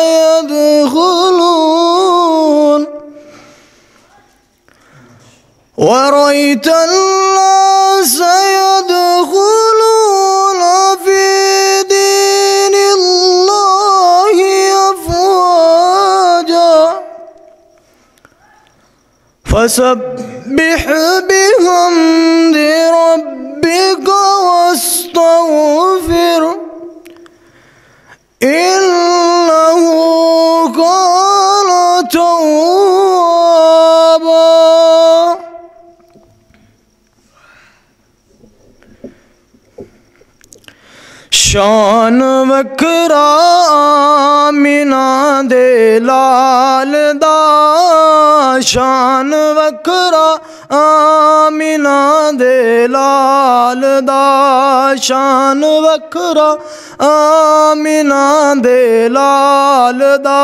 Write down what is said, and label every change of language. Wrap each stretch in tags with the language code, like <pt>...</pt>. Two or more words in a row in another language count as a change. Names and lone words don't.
<ar>يدخلون في دين الله أفواجا فسبح بحمد ربك واستغفر إنه كان توابا۔</ar> <pa>شان وکھرا آمینہ دے لال دا، شان وکھرا آمینہ دے لال دا، شان وکھرا آمینہ دے لال دا۔</pa>